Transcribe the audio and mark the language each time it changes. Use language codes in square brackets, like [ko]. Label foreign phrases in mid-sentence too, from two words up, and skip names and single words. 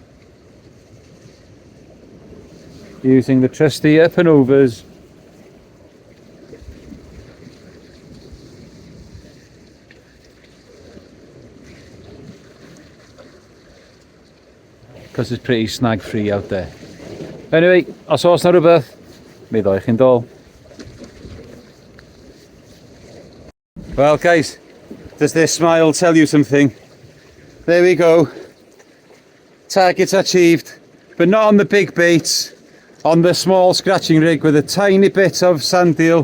[en] Using the trusty up and overs. Because it's pretty snag free out there. Anyway, [cy] os oes na rhywbeth, mi ddoi chi'n dol. [en] Well guys, does this smile tell you something? There we go. Target achieved, but not on the big baits, on the small scratching rig with a tiny bit of sand eel.